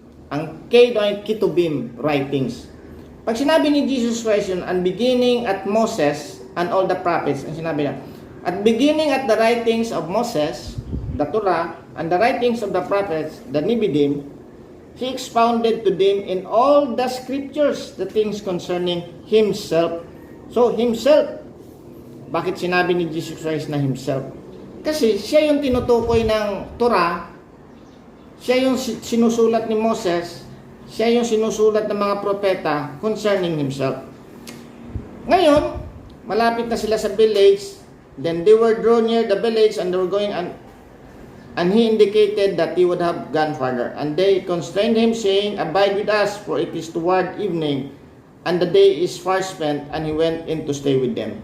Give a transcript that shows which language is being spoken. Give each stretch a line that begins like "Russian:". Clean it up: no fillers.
Filipino: Ang K doon ay Ketubim writings. Pag sinabi ni Jesus Christ yun,
English: and beginning at Moses and all the prophets,
Filipino: ang sinabi na,
English: at beginning at the writings of Moses, the Torah, and the writings of the prophets, the Nevidim, He expounded to them in all the scriptures the things concerning Himself. So, Himself,
Filipino: Bakit sinabi ni Jesus Christ na himself? Kasi siya yung tinutukoy ng Torah, siya yung sinusulat ni Moses, siya yung sinusulat ng mga propeta
English: concerning himself.
Filipino: Ngayon, malapit na sila sa village,
English: then they were drawn near the village and they were going and he indicated that he would have gone farther. And they constrained him, saying, "Abide with us, for it is toward evening, and the day is far spent," and he went in to stay with them.